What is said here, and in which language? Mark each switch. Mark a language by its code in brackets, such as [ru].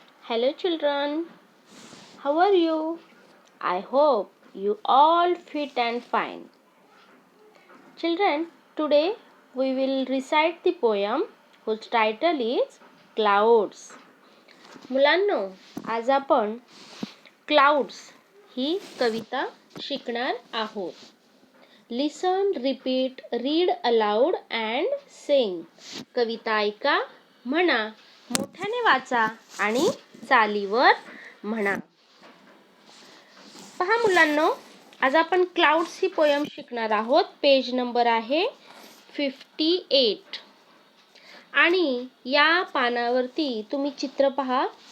[en] Hello children, how are you? I hope you all fit and fine. Children, today we will recite the poem whose title is Clouds. [mr] मुलांनो, आज आपण Clouds ही कविता शिकणार आहोत. [en] Listen, repeat, read aloud and sing. [mr] कविता ऐका, म्हणा, मोठ्याने वाचा आणि चालीवर म्हणा. पहा मुलांनो, आज आपण क्लाउड्स ही पोयम शिकणार आहोत. पेज नंबर आहे 58 आणि या पानावरती तुम्ही चित्र पहा.